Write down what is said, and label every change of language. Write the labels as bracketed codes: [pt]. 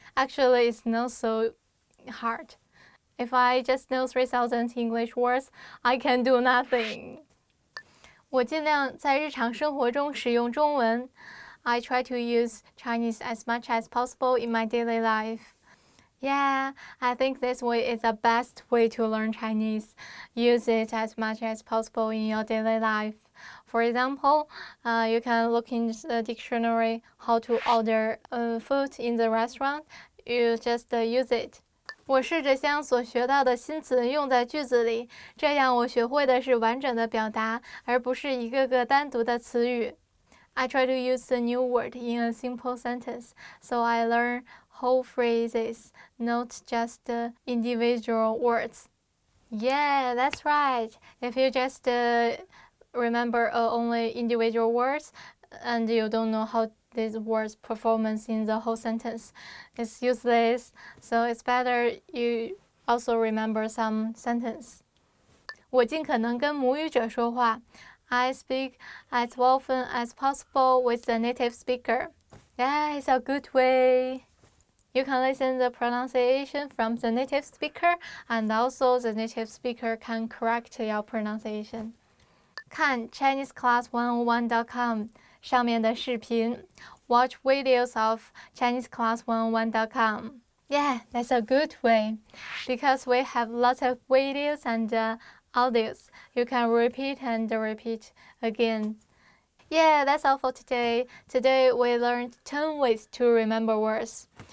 [en] Actually, it's not so hard. If I just know 3,000 English words, I can do nothing. [zh] 我尽量在日常生活中使用中文。 [en] I try to use Chinese as much as possible in my daily life. Yeah, I think this way is the best way to learn Chinese. Use it as much as possible in your daily life. For example, you can look in the dictionary how to order food in the restaurant. You just use it. [zh] 我试着将所学到的新词用在句子里，这样我学会的是完整的表达，而不是一个个单独的词语。 [en] I try to use a new word in a simple sentence, so I learn whole phrases, not just individual words. Yeah, that's right. If you just remember only individual words and you don't know how these words performance in the whole sentence, it's useless. So it's better you also remember some sentence. [zh] 我尽可能跟母语者说话。 [en] I speak as often as possible with the native speaker. Yeah, it's a good way. You can listen the pronunciation from the native speaker, and also the native speaker can correct your pronunciation. [zh] 看 ChineseClass101.com 上面的视频。 [en] Watch videos of ChineseClass101.com. Yeah, that's a good way because we have lots of videos and audios. You can repeat and repeat again. Yeah, that's all for today. Today we learned 10 ways to remember words.